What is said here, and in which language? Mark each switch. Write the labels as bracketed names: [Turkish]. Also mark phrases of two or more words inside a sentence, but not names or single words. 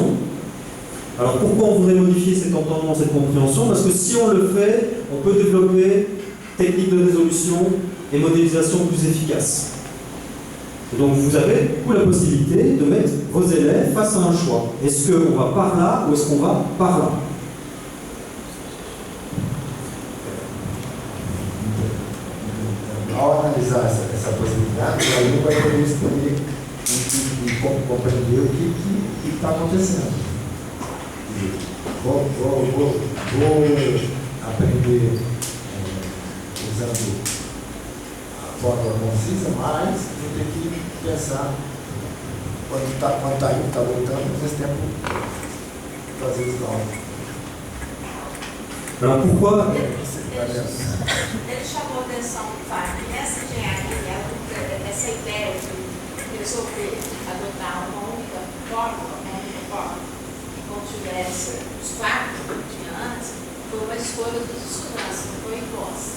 [French] Alors pourquoi on voudrait modifier cet entendement, cette compréhension? Parce que si on le fait, on peut développer techniques de résolution et modélisation plus efficaces. Et donc vous avez du coup la possibilité de mettre vos élèves face à un choix. Est-ce qu'on va par là ou est-ce qu'on va par là? [Portuguese] Ao analisar essa possibilidade, o aluno vai poder escolher e compreender o que está acontecendo. Vou aprender usando a fórmula concisa, mas vou ter que pensar quando está indo, está voltando, nesse tempo fazer os cálculos. [French] Alors pourquoi [Portuguese] Ele chamou a atenção do fato que nessa engenharia, essa ideia de resolver adotar uma única fórmula, que contivesse os 4 que tinha antes, foi uma escolha dos estudantes, não foi imposta.